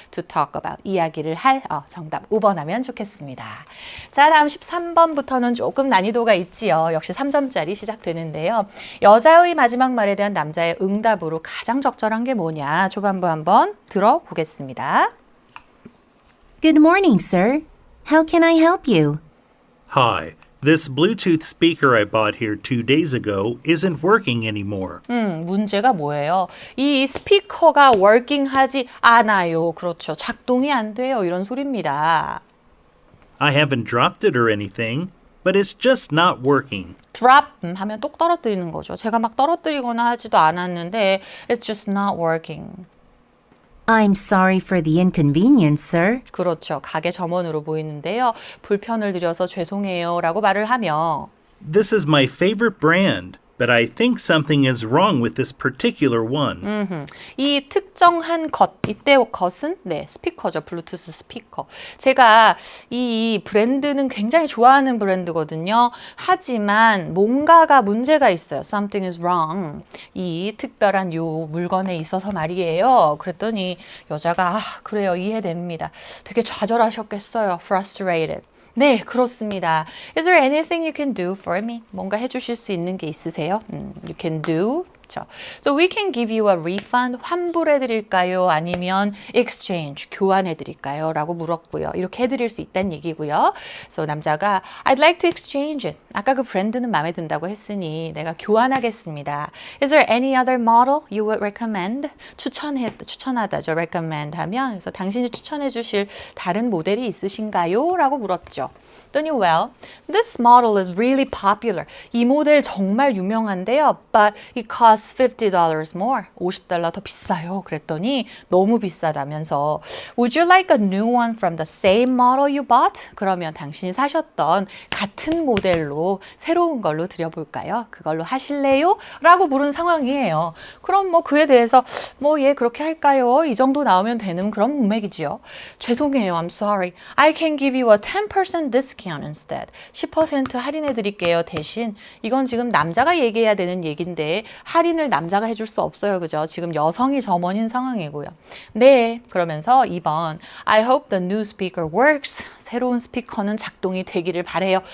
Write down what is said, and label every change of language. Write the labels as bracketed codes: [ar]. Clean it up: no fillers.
[en] To talk about. [ko] 이야기를 할. 정답 5번 하면 좋겠습니다. 자, 다음 13번부터는 조금 난이도가 있지요. 역시 3점짜리 시작되는데요. 여자의 마지막 말에 대한 남자의 응답으로 가장 적절한 게 뭐냐. 초반부 한번 들어보겠습니다. [en] Good morning, sir. How can I help you? Hi. This Bluetooth speaker I bought here 2 days ago isn't working anymore. [ko] 문제가 뭐예요? 이 스피커가 working하지 않아요. 그렇죠. 작동이 안 돼요. 이런 소리입니다. [en] I haven't dropped it or anything, but it's just not working. [ko] drop 하면 똑 떨어뜨리는 거죠. 제가 막 떨어뜨리거나 하지도 않았는데 [en] it's just not working. I'm sorry for the inconvenience, sir. [ko] 그렇죠. 가게 점원으로 보이는데요. 불편을 드려서 죄송해요 라고 말을 하며 [en] This is my favorite brand, but I think something is wrong with this particular one. [ko] 이 특정한 것, 이때 것은 네, 스피커죠. 블루투스 스피커. 제가 이 브랜드는 굉장히 좋아하는 브랜드거든요. 하지만 뭔가가 문제가 있어요. [en] Something is wrong. [ko] 이 특별한 요 물건에 있어서 말이에요. 그랬더니 여자가 그래요. 이해됩니다. 되게 좌절하셨겠어요. Frustrated. 네, 그렇습니다. [en] Is there anything you can do for me? [ko] 뭔가 해주실 수 있는 게 있으세요? [en] You can do. [ko] 그렇죠. [en] So we can give you a refund. [ko] 환불해 드릴까요? 아니면 exchange, 교환해 드릴까요? 라고 물었고요. 이렇게 해드릴 수 있다는 얘기고요. [en] So [ko] 남자가 [en] I'd like to exchange it. [ko] 아까 그 브랜드는 마음에 든다고 했으니 내가 교환하겠습니다. [en] Is there any other model you would recommend? [ko] 추천하다죠. recommend 하면 그래서 당신이 추천해 주실 다른 모델이 있으신가요? 라고 물었죠. 그랬더니 [en] well, this model is really popular. [ko] 이 모델 정말 유명한데요. [en] But it costs $50 more. $50 [ko] 더 비싸요. 그랬더니 너무 비싸다면서 [en] Would you like a new one from the same model you bought? [ko] 그러면 당신이 사셨던 같은 모델로 새로운 걸로 드려볼까요? 그걸로 하실래요? 라고 물은 상황이에요. 그럼 뭐 그에 대해서 예 그렇게 할까요? 이 정도 나오면 되는 그런 문맥이지요. 죄송해요. [en] I'm sorry. I can give you a 10% discount instead. [ko] 10% 할인해 드릴게요. 대신 이건 지금 남자가 얘기해야 되는 얘기인데 할인을 남자가 해줄 수 없어요. 그죠? 지금 여성이 점원인 상황이고요. 네, 그러면서 [en] 2번 I hope the new speaker works. [ko] 새로운 스피커는 작동이 되기를 바래요.